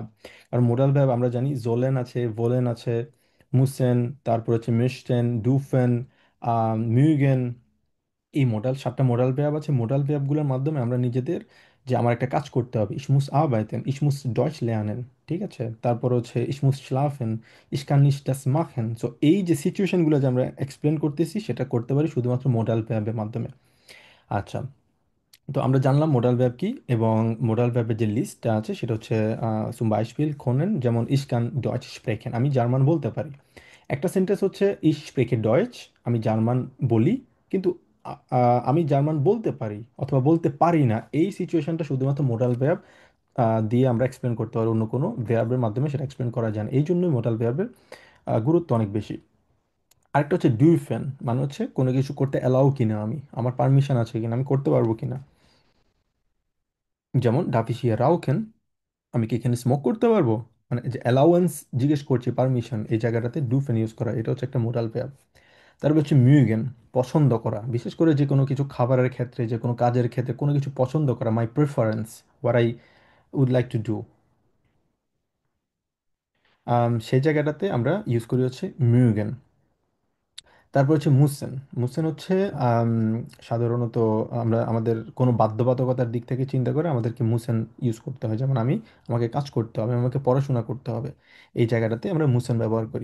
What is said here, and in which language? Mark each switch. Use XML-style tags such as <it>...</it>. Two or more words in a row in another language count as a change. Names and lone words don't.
<bn>আর</bn> <en>modal verb</en> <bn>আমরা জানি জোলেন আছে, ভোলেন আছে, মুসেন, তারপর হচ্ছে মিশটেন, ডুফেন, মিউগেন। এই সাতটা</bn> <en>modal verb</en> <bn>আছে। মোডাল ভার্বগুলোর মাধ্যমে আমরা নিজেদের, যে আমার একটা কাজ করতে হবে,</bn> <de>ich muss arbeiten, ich muss Deutsch lernen,</de> <bn>ঠিক আছে। তারপর হচ্ছে</bn> <de>ich muss schlafen, ich kann nicht das machen।</de> <bn>সো এই যে সিচুয়েশনগুলো যে আমরা এক্সপ্লেন করতেছি, সেটা করতে পারি শুধুমাত্র মোডাল ভার্বের মাধ্যমে। আচ্ছা, তো আমরা জানলাম</bn> <en>modal verb</en> <bn>কি, এবং মোডাল ভার্বের যে লিস্টটা আছে সেটা হচ্ছে</bn> <de>zum Beispiel können,</de> <bn>যেমন</bn> <de>ich kann Deutsch sprechen,</de> <bn>আমি জার্মান বলতে পারি। একটা সেন্টেন্স হচ্ছে</bn> <de>ich spreche Deutsch,</de> <bn>আমি জার্মান বলি, কিন্তু আমি জার্মান বলতে পারি অথবা বলতে পারি না, এই সিচুয়েশনটা শুধুমাত্র</bn> <en>modal verb</en> <bn>দিয়ে আমরা এক্সপ্লেন করতে পারি, অন্য কোনো ভার্বের মাধ্যমে সেটা এক্সপ্লেন করা যায় না। এই জন্যই মোডাল ভার্বের গুরুত্ব অনেক বেশি। আরেকটা হচ্ছে ডুইফেন, মানে হচ্ছে কোনো কিছু করতে অ্যালাউ কিনা, আমি, আমার পারমিশন আছে কিনা, আমি করতে পারবো কিনা। যেমন ডাফিসিয়া রাউখেন, আমি কি এখানে স্মোক করতে পারবো, মানে যে অ্যালাউয়েন্স জিজ্ঞেস করছি, পারমিশন, এই জায়গাটাতে ডুফেন ইউজ করা, এটা হচ্ছে একটা</bn> <en>modal verb.</en> <bn>তারপর হচ্ছে মিউগেন, পছন্দ করা, বিশেষ করে যে কোনো কিছু খাবারের ক্ষেত্রে, যে কোনো কাজের ক্ষেত্রে কোনো কিছু পছন্দ করা,</bn> <en>my preference, What I would like to do,</en> <bn>সেই জায়গাটাতে আমরা ইউজ করি হচ্ছে মিউগেন। তারপর হচ্ছে মুসেন। মুসেন হচ্ছে আম, সাধারণত আমরা আমাদের কোনো বাধ্যবাধকতার দিক থেকে চিন্তা করে আমাদেরকে মুসেন ইউজ করতে হয়, যেমন আমাকে কাজ করতে হবে, আমাকে পড়াশোনা করতে হবে, এই জায়গাটাতে আমরা মুসেন ব্যবহার করি।</bn>